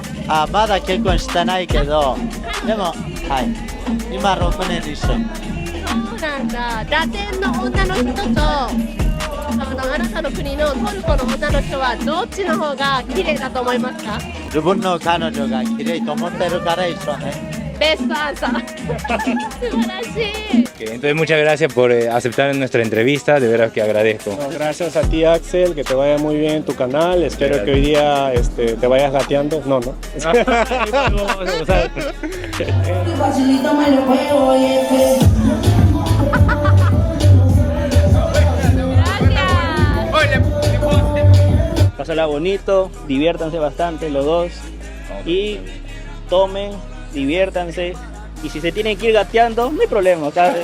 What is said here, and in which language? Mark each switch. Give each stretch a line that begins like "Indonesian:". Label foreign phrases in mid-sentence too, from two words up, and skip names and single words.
Japanese: まだ結婚してないけど、でも、はい。今6年一緒。そうなんだ。ラテンの女の人とあなたの国のトルコの女の人はどっちの方が綺麗だと思いますか？自分の彼女が綺麗と思ってるから一緒ね。
English: Best answer.
Spanish: Entonces muchas gracias por aceptar nuestra entrevista, de verdad que agradezco. No, gracias a ti, Axel, que te vaya muy bien en tu canal. Espero que hoy día te vayas gateando. No. Pásala bonito, diviértanse bastante los dos y tomen, diviértanse, y si se tienen que ir gateando, no hay problema, ¿sabes?